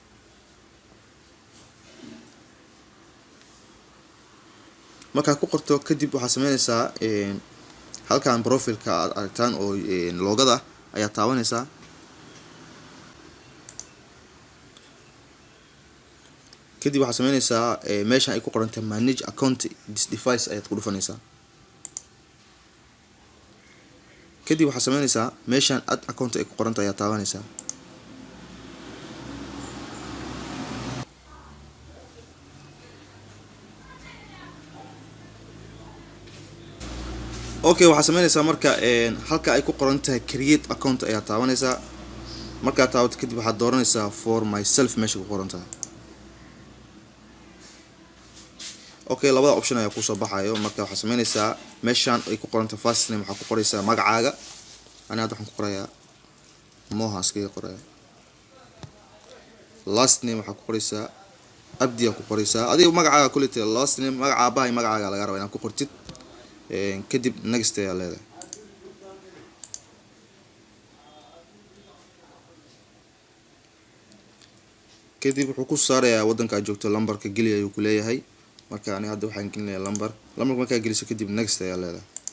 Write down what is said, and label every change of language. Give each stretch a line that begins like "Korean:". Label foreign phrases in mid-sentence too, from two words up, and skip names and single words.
Somali: markaa ku qorto kadib waxaa sameynaysaa halkan profilka aad aragtaan oo loogada ayaa taabanaysaa. kadib waxaa sameynaysaa meeshan ay ku qoran tahay
English: manage account this device
Somali: ayaad ku dhufanaysaa. kadib waxaa sameynaysaa meeshan
English: add account
Somali: ay ku qoran tahay ayaa taabanaysaa. Okay, waxaa sameynaysaa marka halka ay ku qoran tahay
English: create account
Somali: ayaa taabanaysaa. markaa taabato kadib waxaad dooranaysaa
English: for myself
Somali: meesha ku qoran tahay. Okay, labada option ayaa kusoo baxayo. marka waxaa sameynaysaa meeshan ay ku qoran tahay
English: first name
Somali: waxaa ku qoraysaa magacaaga. aniga hadda waxaan ku qorayaa Moha iskaga qoraya.
English: last name
Somali: waxaa ku qoraysaa Abdi ayaa ku qoraysaa. adiga magacaaga kulite
English: last name
Somali: magaca aabaha iyo magacaaga laga rabaa inaad ku qortid. kadib next ayaa leedahay. kadib wuxuu ku saarayaa wadanka aad joogto lambarka geli ayuu ku leeyahay. marka aniga hadda waxaan gelinayaa lambarka markaa geliso kadib next ayaa leedahay.